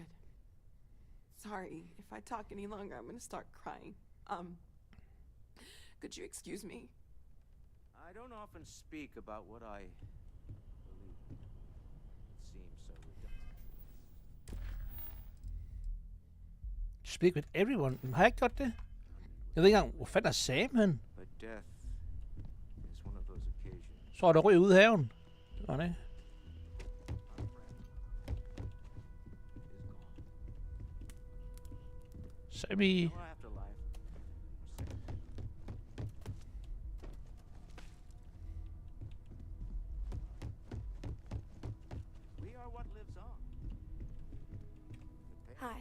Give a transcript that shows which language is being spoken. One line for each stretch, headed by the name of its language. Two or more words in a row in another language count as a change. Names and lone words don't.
English: Sorry, if I talk any longer, I'm gonna start crying. Could you excuse me? I don't often speak about what I believe. It seems so redundant. Speak with everyone.
Danish: Har jeg ikke gjort det? Jeg ved ikke engang, hvor fanden er Sam hen?
English: But death is one of those occasions
Danish: Så er der ryg ude i haven. Det var det. Sammy.
English: Hi.